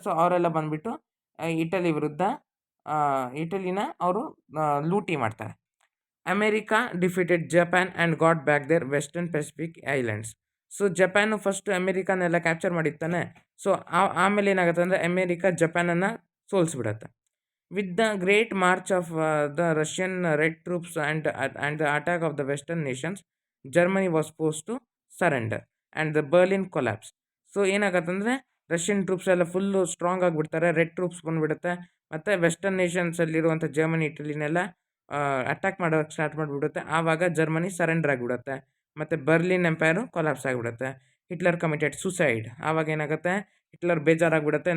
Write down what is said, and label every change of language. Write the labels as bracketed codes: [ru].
[kn] So ಅವರೆಲ್ಲ ಬಂದುಬಿಟ್ಟು Italy ವಿರುದ್ಧ ಇಟಲಿನ ಅವರು ಲೂಟಿ ಮಾಡ್ತಾರೆ. [en] America defeated Japan and got back their western Pacific islands. [kn] So Japan first ಅಮೇರಿಕಾನೆಲ್ಲ capture ಮಾಡಿರ್ತಾನೆ. ಸೊ ಆಮೇಲೆ ಏನಾಗುತ್ತೆ ಅಂದರೆ America ಜಪಾನನ್ನು ಸೋಲಿಸ್ಬಿಡತ್ತೆ. [en] With the great march of the Russian Red Troops and the attack of the Western nations, Germany was forced to surrender and the Berlin collapsed. [kn] So ಏನಾಗತ್ತಂದರೆ Russian troops ಎಲ್ಲ full strong ಆಗಿಬಿಡ್ತಾರೆ. Red troops ಬಂದುಬಿಡುತ್ತೆ ಮತ್ತು western ನೇಷನ್ಸಲ್ಲಿರುವಂಥ Germany, ಇಟಲಿನೆಲ್ಲ attack ಮಾಡೋಕ್ಕೆ start ಮಾಡಿಬಿಡುತ್ತೆ. ಆವಾಗ Germany surrender ಆಗಿಬಿಡುತ್ತೆ ಮತ್ತು Berlin empire collapse ಆಗಿಬಿಡುತ್ತೆ. Hitler [en] Committed suicide. [kn] ಆವಾಗ ಏನಾಗುತ್ತೆ, ಹಿಟ್ಲರ್ ಬೇಜಾರಾಗಿಬಿಡುತ್ತೆ.